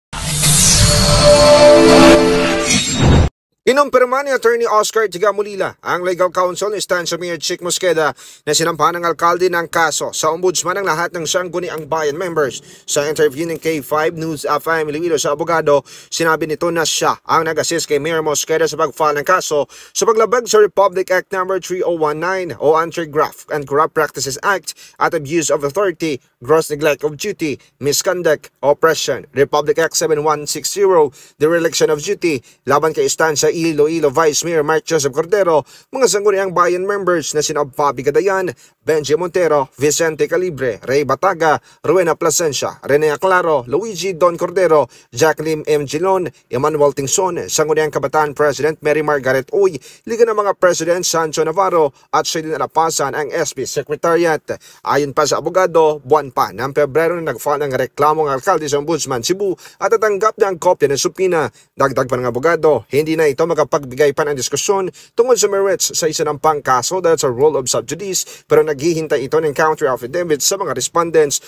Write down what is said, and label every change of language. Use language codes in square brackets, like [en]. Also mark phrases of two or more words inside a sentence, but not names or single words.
[tl] Inumpirma ni Attorney Oscar Tigamulila ang legal counsel ni Estancia Mayor Chick Mosqueda na sinampahan ng alkalde ng kaso sa ombudsman ng lahat ng sangguniang bayan members. Sa interview ng K5 News FM Iloilo sa abogado, sinabi nito na siya ang nag-assist kay Mayor Mosqueda sa pag-file ng kaso sa paglabag sa Republic Act No. 3019 o Anti-Graft and Corrupt Practices Act at Abuse of Authority, Gross Neglect of Duty, Misconduct, Oppression, Republic Act 7160, Dereliction of Duty, laban kay Estancia Iloilo Vice Mayor Mark Joseph Cordero, mga sangguniang bayan members na sina Bobby Gadayan, Benji Montero, Vicente Calibre, Ray Bataga, Rowena Plasencia, Rene Aclaro, Luigi Don Cordero, Jacqueline M. Gilon, Emmanuel Tingson, Sangguniang Kabataan President Mary Margaret Uy, Liga ng mga President Sancho Navarro at siya din alapasan ang SP Secretariat. Ayon pa sa abogado, buwan pa ng Pebrero na nag-file ng reklamo ng alkalde sa Ombudsman Cebu at tatanggap niya ang kopya ng supina. Dagdag pa ng abogado, hindi na ito makapagbigay pa ng diskusyon tungkol sa merits sa isinampang kaso dahil sa rule of sub judice, pero naghihintay ito ng [en] counter affidavit [tl] sa mga respondents.